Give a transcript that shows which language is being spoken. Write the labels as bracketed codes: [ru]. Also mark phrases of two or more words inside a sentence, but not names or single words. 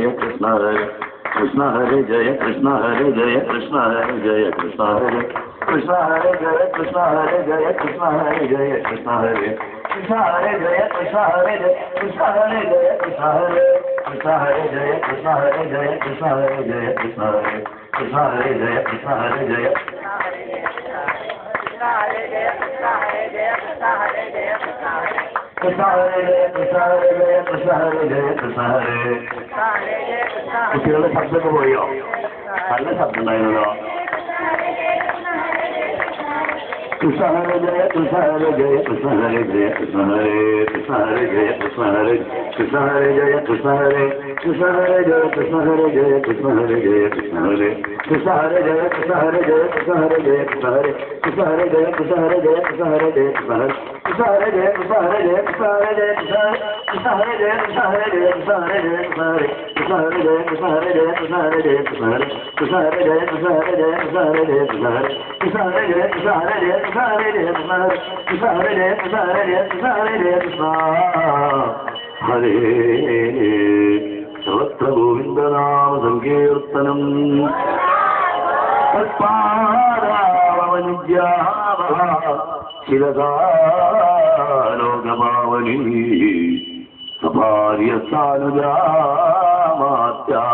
[sa] കൃഷ്ണ ഹരേ കൃഷ്ണ ഹരേ ജയ കൃഷ്ണ ഹരേ ജയ കൃഷ്ണ ഹരേ ജയ കൃഷ്ണ ഹരേ കൃഷ്ണ ഹരേ ജയ കൃഷ്ണ ഹരേ ജയ കൃഷ്ണ ഹരേ ജയ കൃഷ്ണ ഹരേ കൃഷ്ണ ഹരേ ജയ കൃഷ്ണ ഹരേ ജയ കൃഷ്ണ ഹരേ ജയ കൃഷ്ണ ഹരേ കൃഷ്ണ ഹരേ ജയ കൃഷ്ണ ഹരേ ജയ കൃഷ്ണ ഹരേ ജയ കൃഷ്ണ ഹരേ കൃഷ്ണ ഹരേ ജയ കൃഷ്ണ ഹരേ ജയ കൃഷ്ണ ഹരേ ജയ കൃഷ്ണ ഹരേ ജയ കൃഷ്ണ ഹരേ ജയ കൃഷ്ണ ഹരേ. [ml] കുട്ടികളുടെ ശബ്ദമൊക്കെ പോയോ? നല്ല ശബ്ദം ഉണ്ടായിരുന്നല്ലോ. [sa] കൃഷ്ണ ഹരേ ജയ കൃഷ്ണ ഹരേ ജയ കൃഷ്ണ ഹരേ ജയ കൃഷ്ണ ഹരേ കൃഷ്ണ ഹരേ ജയ കൃഷ്ണ ഹരേ കൃഷ്ണ ഹരേ ജയ കൃഷ്ണ ഹരേ कृष्ण हरे जय कृष्ण हरे जय कृष्ण हरे जय कृष्ण हरे कृष्ण हरे जय कृष्ण हरे जय कृष्ण हरे जय कृष्ण हरे कृष्ण हरे जय कृष्ण हरे जय कृष्ण हरे जय कृष्ण हरे कृष्ण हरे जय कृष्ण हरे जय कृष्ण हरे जय कृष्ण हरे कृष्ण हरे जय कृष्ण हरे जय कृष्ण हरे जय कृष्ण हरे कृष्ण हरे जय कृष्ण हरे जय कृष्ण हरे जय कृष्ण हरे कृष्ण हरे जय कृष्ण हरे जय कृष्ण हरे जय कृष्ण हरे कृष्ण हरे जय कृष्ण हरे जय कृष्ण हरे जय कृष्ण हरे कृष्ण हरे जय कृष्ण हरे जय कृष्ण हरे जय कृष्ण हरे സർവത്ര ഗോവിന്ദനാമ സങ്കീർത്തനം ശിലകാലോകമാവനി സഭാര്യ സാനുജാമാത്യ